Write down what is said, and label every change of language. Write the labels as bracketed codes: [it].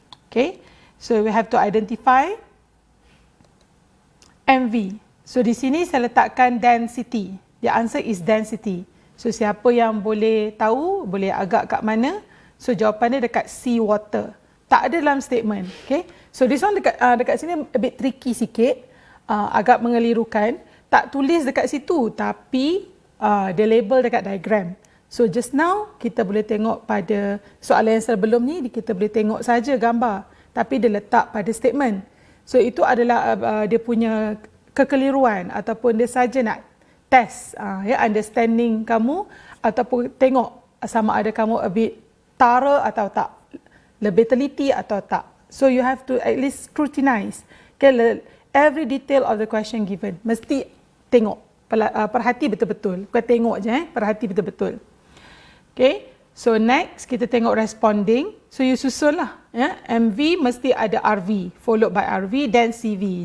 [en] Okay, so we have to identify MV. So [ms] di sini saya letakkan [en] density. The answer is density. [ms] So siapa yang boleh tahu, boleh agak kat mana? So jawapannya dekat sea water. Tak ada dalam statement. [en] Okay, so this one [ms] dekat sini [en] a bit tricky [ms] sikit, agak mengelirukan. Tak tulis dekat situ, tapi dia label dekat diagram. [en] So just now [ms] kita boleh tengok pada soalan yang sebelum ni, kita boleh tengok saja gambar, tapi dia letak pada statement. So itu adalah dia punya kekeliruan ataupun dia saja nak test understanding kamu ataupun tengok sama ada kamu [en] a bit thorough [ms] atau tak, lebih teliti atau tak. [en] So you have to at least scrutinize. Okay, every detail of the question given [ms] mesti tengok, perhati betul-betul. Bukan tengok je, perhati betul-betul. [en] Okay, so next [ms] kita tengok responding. [en] So you [ms] susun lah, [en] MV [ms] mesti ada [en] RV, followed by RV, then CV.